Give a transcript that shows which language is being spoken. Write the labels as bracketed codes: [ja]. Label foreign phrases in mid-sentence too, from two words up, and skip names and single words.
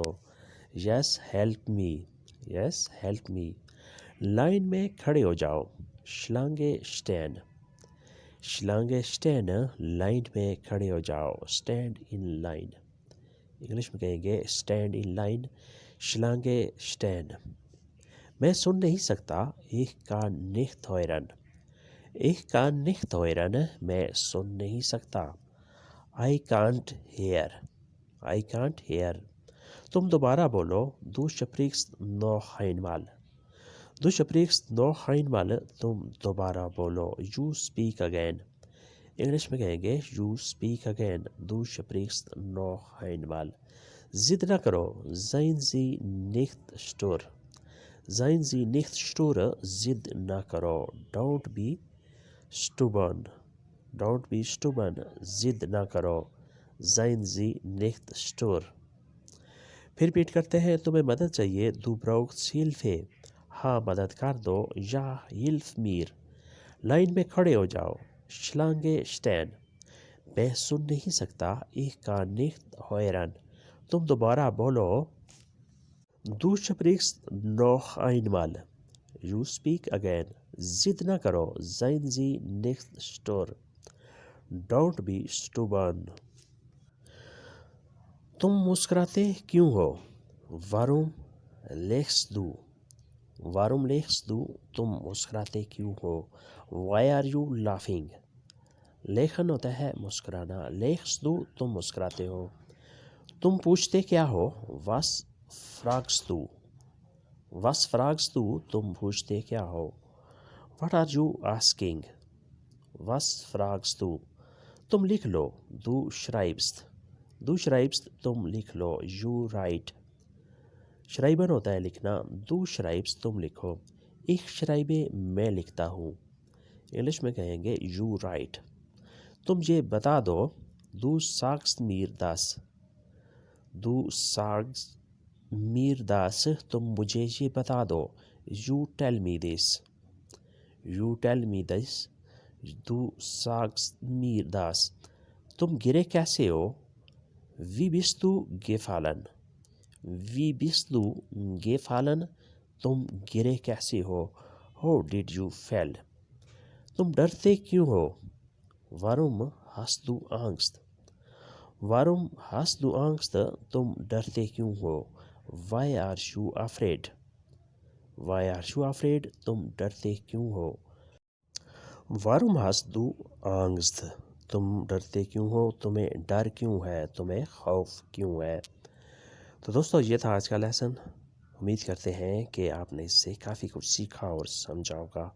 [en] Yes help me [ur] لائن میں کھڑے ہو جاؤ۔ شلانگے اسٹینڈ لائن میں کھڑے ہو جاؤ۔ [en] stand in line [ur] انگلش میں کہیں گے [en] stand in line. [ur] شلانگے اسٹینڈ میں سن نہیں سکتا۔ [de] Ich kann nicht hören [ur] میں سن نہیں سکتا۔ [en] I can't hear [ur] تم دوبارہ بولو۔ [de] Du sprichst noch einmal [ur] تم دوبارہ بولو۔ [en] You speak again [ur] انگلش میں کہیں گے [en] You speak again [de] Du sprichst noch einmal۔ [ur] ضد نہ کرو۔ [de] Seien Sie nicht stur [ur] ضد نہ کرو۔ [en] Don't be stubborn [ur] ضد نہ کرو۔ [de] Seien Sie nicht stur۔ [ur] پھر ریپیٹ کرتے ہیں تمہیں مدد چاہیے۔ [de] Du brauchst Hilfe [ur] ہاں مدد کر دو۔ یا [de] hilf mir [ur] لائن میں کھڑے ہو جاؤ۔ [de] Schlange stehen [ur] میں سن نہیں سکتا۔ [de] Ich kann nicht hören [ur] تم دوبارہ بولو۔ [de] Du sprichst noch einmal [en] You speak again [ur] ضد نہ کرو۔ [de] Seien Sie nicht stur [en] Don't be stubborn. [ur] تم مسکراتے کیوں ہو؟ [de] Warum lachst du? Warum lachst du? [ur] تم مسکراتے کیوں ہو؟ [en] Why are you laughing? [ur] لیکن ہوتا ہے مسکرانا. [de] lachst du [ur] تم مسکراتے ہو. تم پوچھتے کیا ہو؟ [de] Was fragst du? Was fragst du [ur] تم پوچھتے کیا ہو؟ [en] What are you asking? [de] Was fragst du [ur] تم لکھ لو. [de] Du schreibst. Du schreibst [ur] تم لکھ لو. [en] You write. [ur] schreiben ہوتا ہے لکھنا. [de] Du schreibst [ur] تم لکھو. [de] Ich schreibe [ur] میں لکھتا ہوں. انگلش میں کہیں گے [en] you write. [ur] تم یہ بتا دو. [de] Du sagst mir das. Du sagst mir das [ur] تم مجھے یہ بتا دو. [en] You tell me this. You tell me this. [de] Du sagst mir das [ur] تم گرے کیسے ہو؟ [de] Wie bist du gefallen? Wie bist du gefallen [ur] تم گرے کیسے ہو؟ [en] How did you fall? [ur] تم ڈرتے کیوں ہو؟ [de] Warum hast du Angst? Warum hast du Angst [ur] تم ڈرتے کیوں ہو؟ [en] Why are you afraid? Why are you afraid [ur] تم ڈرتے کیوں ہو؟ [de] Warum hast du Angst [ur] تم ڈرتے کیوں ہو؟ تمہیں ڈر کیوں ہے؟ تمہیں خوف کیوں ہے؟ تو دوستو یہ تھا آج کا لیسن. امید کرتے ہیں کہ آپ نے اس سے کافی کچھ سیکھا اور سمجھا ہوگا.